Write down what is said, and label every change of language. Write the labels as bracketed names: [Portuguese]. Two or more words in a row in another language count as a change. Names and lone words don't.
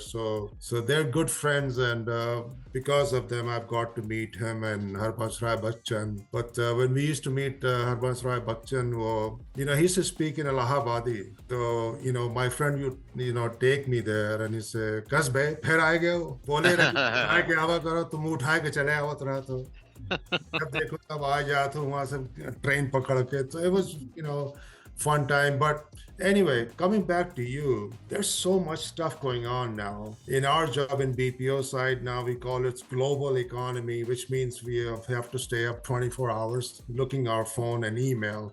[English] So they're good friends, and because of them, I've got to meet him and Harbansh Rai Bachchan. But when we used to meet Harbansh Rai Bachchan, he used to speak in Allahabadi. So, my friend would, take me there and he say, [Hindi] "कस भाई, फिर आ गए हो? बोले रहे के आवा करो, तुम उठा के चले आवत रहा तो." जब देखो तब आ जाते वहां से ट्रेन पकड़ के. [English] So it was fun time. But anyway, coming back to you, there's so much stuff going on now in our job in BPO side. Now we call it global economy, which means we have to stay up 24 hours looking our phone and email.